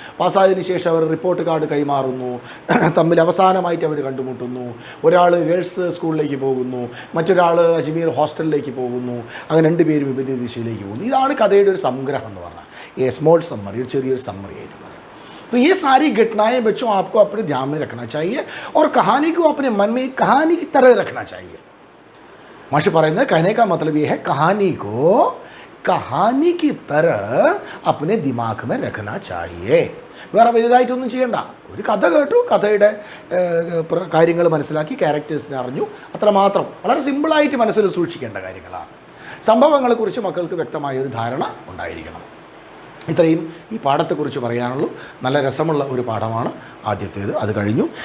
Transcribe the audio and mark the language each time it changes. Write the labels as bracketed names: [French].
[Malayalam] പാസ്സായതിനു ശേഷം അവർ report card കൈമാറുന്നു. തമ്മിൽ അവസാനമായിട്ട് അവർ കണ്ടുമുട്ടുന്നു. ഒരാൾ ഗേൾസ് സ്കൂളിലേക്ക് പോകുന്നു, മറ്റൊരാൾ അജ്മീർ ഹോസ്റ്റലിലേക്ക് പോകുന്നു. അങ്ങനെ 2 പേരും വിപരീത ദിശയിലേക്ക് പോകുന്നു. ഇതാണ് കഥയുടെ ഒരു സംഗ്രഹം എന്ന് പറഞ്ഞാൽ, [English] small summary, [Malayalam] ചെറിയൊരു സമ്മറി ആയിട്ട് പറയാം. [Hindi] तो ये सारी घटनाएं बच्चों आपको अपने ध्यान में रखना चाहिए और कहानी को अपने मन में एक कहानी की तरह रखना चाहिए. मास्टर [Malayalam] പറയുന്നത് [Hindi] कहने का मतलब ये है कहानी को कहानी की तरह अपने दिमाग में रखना चाहिए. [Malayalam] വേറെ വലുതായിട്ടൊന്നും ചെയ്യണ്ട. ഒരു കഥ കേട്ടു, കഥയുടെ കാര്യങ്ങൾ മനസ്സിലാക്കി, ക്യാരക്ടേഴ്സിനെ അറിഞ്ഞു, അത്രമാത്രം. വളരെ സിമ്പിളായിട്ട് മനസ്സിൽ സൂക്ഷിക്കേണ്ട കാര്യങ്ങളാണ്. സംഭവങ്ങളെക്കുറിച്ച് മക്കൾക്ക് വ്യക്തമായൊരു ധാരണ ഉണ്ടായിരിക്കണം. ഇത്രയും ഈ പാഠത്തെക്കുറിച്ച് പറയാനുള്ളൂ. നല്ല രസമുള്ള ഒരു പാഠമാണ് ആദ്യത്തേത്. അത് കഴിഞ്ഞു.